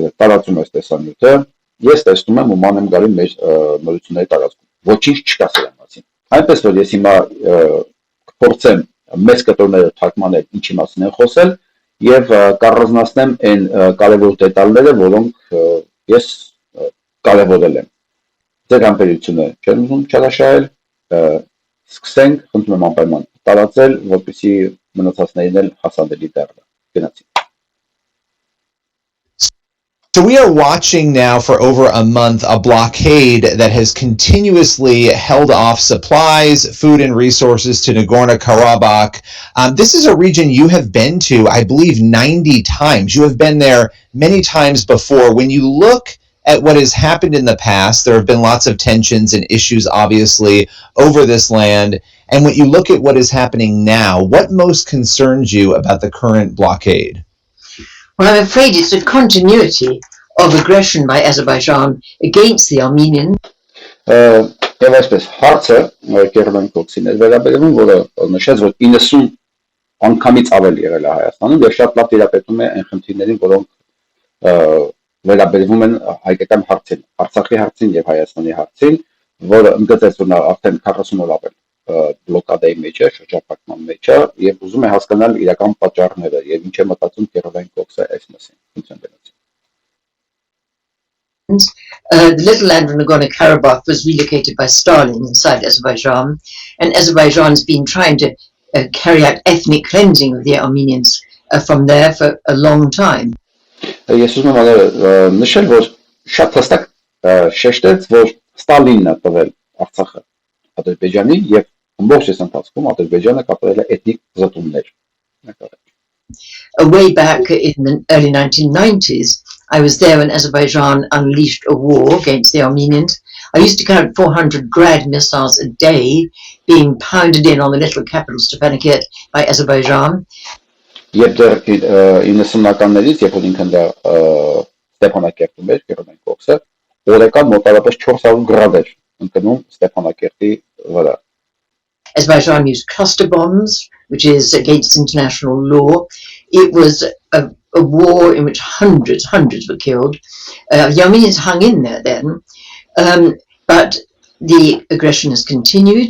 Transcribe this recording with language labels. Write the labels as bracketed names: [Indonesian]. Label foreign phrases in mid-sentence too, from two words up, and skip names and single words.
[Armenian] տարածում է տեսանյութը, ես տեսնում եմ ու ման եմ գալու մեր նորությունների տարածքում։ Ոչինչ չկա սրա մասին։ Այնպես որ ես հիմա կփորձեմ մեծ կտորները թարգմանել ինչի մասին են խոսել եւ կառանձնացնեմ այն կարևոր դետալները, որոնք ես կարևորել եմ։ Ձեր համբերությունը չեմ ուզում չարաշահել, սկսենք, խնդրում եմ անպայման տարածել, որպեսզի մնացածներին էլ հասանելի դառնա։ Գնացի։ [English] So we are watching now for over a month a blockade that has continuously held off supplies, food and resources to Nagorno-Karabakh. This is a region you have been to, I believe, 90 times. You have been there many times before. When you look at what has happened in the past, there have been lots of tensions and issues, obviously, over this land. And when you look at what is happening now, what most concerns you about the current blockade? Well, I'm afraid it's a continuity of aggression by Azerbaijan against the Armenian. [Armenian] Եվ այսպես հարցը Քերոլայն Քոքսին է վերաբերվում, որը նշեց, որ 90 անգամից ավել եղել է Հայաստանում եւ շատ լավ տիրապետում է այն խնդիրներին, որոնք վերաբերվում են հայկական հարցին, Արցախի հարցին եւ Հայաստանի հարցին, որը ընդգծեց, որ նա արդեն 40 օր ավել բլոկադայի մեջ է, շրջափակման մեջ է եւ ուզում է հասկանալ իրական պատճառները եւ ինչ է մտածում Քերոլայն Քոքսը այս մասին։ [English] The little land of Nagorno-Karabakh was relocated by Stalin inside Azerbaijan, and Azerbaijan's been trying to carry out ethnic cleansing of the Armenians from there for a long time. [Armenian] Ես ուզում եմ նշել, որ շատ հստակ շեշտեց, որ Ստալինն է տվել Արցախը Ադրբեջանին եւ ամբողջ այս ընթացքում Ադրբեջանը կատարել է էթնիկ զտումներ։ [English] Way back in the early 1990s, I was there when Azerbaijan unleashed a war against the Armenians. I used to count 400 Grad missiles a day being pounded in on the little capital Stepanakert by Azerbaijan. [Armenian] Եվ դեռ 90-ականներից, երբ որ ինքն դա Ստեփանակերտում էր, Քերոլայն Քոքսը, օրական մոտավորապես 400 գրադ էր ընկնում Ստեփանակերտի վրա։ [English] Azerbaijan used cluster bombs, which is against international law. It was a war in which hundreds were killed. The Armenians hung in there then, but the aggression has continued.